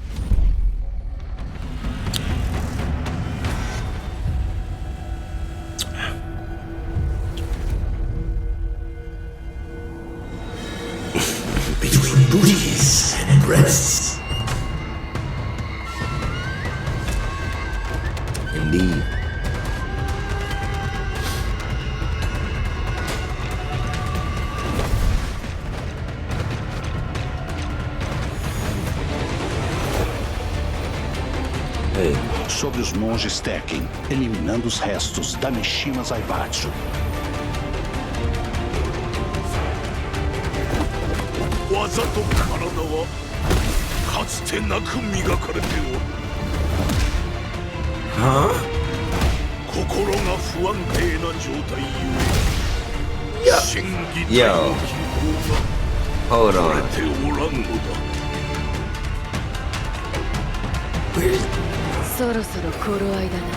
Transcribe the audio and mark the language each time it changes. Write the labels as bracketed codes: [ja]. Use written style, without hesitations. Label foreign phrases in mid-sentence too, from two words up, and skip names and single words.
[en] Between booties and breasts. Indeed. Hey. [pt] Sobre os monges Tekken, eliminando os restos da Mishima Zaibatsu. [ja] 技と体はかつてなく磨かれておる。心が不安定な状態ゆえ、心技体の機構が取れておらんのだ。そろそろ頃合いだな。